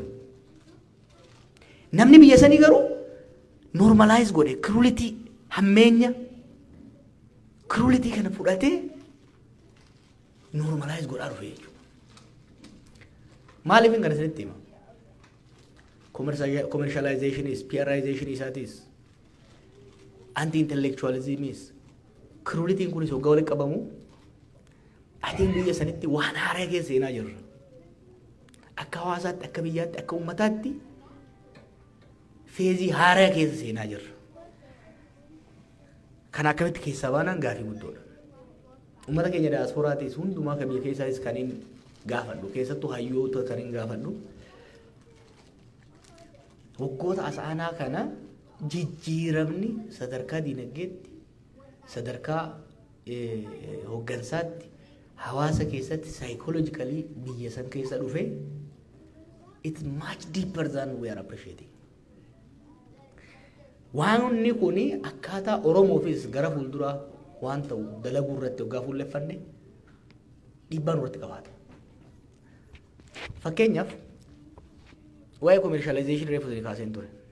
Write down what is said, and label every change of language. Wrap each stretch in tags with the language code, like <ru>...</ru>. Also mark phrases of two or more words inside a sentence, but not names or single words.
<om>Namni biyya sanii garuu normalize godhe cruelty hammeenya cruelty kana fudhatee normalize godhaa dhufe jechuudha. Maaliif hin kana sanitti hima?</om> <en>Commercialization is PRization</en> <om>isaatis</om> <en>anti-intellectualism is cruelty</en> <om>kunis hoggaa walitti qabamu atiin biyya sanitti waan haaraa keessa seenaa jirra. Akka hawaasaatti akka biyyaatti akka ummataatti feezii haaraa keessa seenaa jirra. Kan akkamitti keessaa baanaan gaafii guddoodha. Ummata keenya diaasporaatis hundumaa kan biyya keessaatis kan hin gaafadhu keessattuu hayyoota kan hin gaafadhu. Waggoota asaanaa kana jijjiiramni sadarkaa diinagdeetti sadarkaa hoggansaatti hawaasa keessatti psychologically biyya san keessa dhufe</om> <en>it's much deeper than we are appreciating.</en> <om>Waan inni kuni akkaataa Oromoofis gara fuulduraa waan ta'u dalaguu irratti hoggaa fuulleffanne dhiibbaan irratti qabaata. Fakkeenyaaf waa'ee commercialization reefu isin kaaseen ture.</om>